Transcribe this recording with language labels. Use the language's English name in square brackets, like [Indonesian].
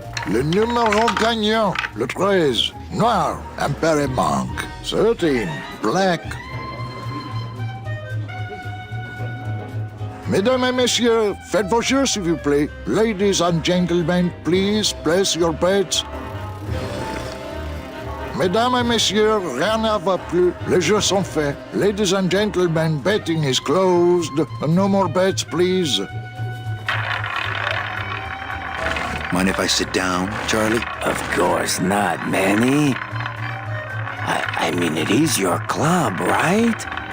[French] Le numéro gagnant, le 13, noir, impair et manque. [English] 13, black. [French] Mesdames et messieurs, faites vos jeux s'il vous plaît. [English] Ladies and gentlemen, please place your bets. [French] Mesdames et messieurs, rien ne va plus. Les jeux sont faits. [English] Ladies and gentlemen, betting is closed. No more bets, please. Mind if I sit down, Charlie? Of course not, Manny. I mean, it is your club, right?